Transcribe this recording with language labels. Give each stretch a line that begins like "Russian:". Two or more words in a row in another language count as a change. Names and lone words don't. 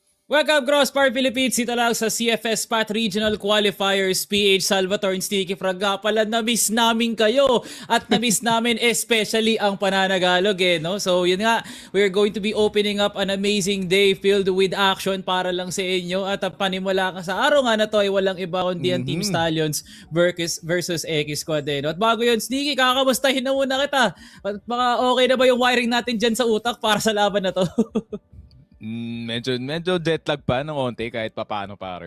Filipino: Welcome CrossFIRE Philippines, dito lang sa CFS Path Regional Qualifiers. PH Salvatore and Sticky Frog nga pala, na-miss namin kayo at na-miss namin especially ang pananagalog no? So yun nga,
English: we're going to be opening up an amazing day filled with action
Filipino: para lang sa inyo at panimula ka sa araw nga na to ay walang iba kundi ang Team Stallions versus EKISQUAD no? At bago yun, Sticky, kakamustahin na muna kita. At baka okay na ba yung wiring natin dyan sa utak para sa laban na to? Medyo jet lag pa ng konti kahit papaano pare.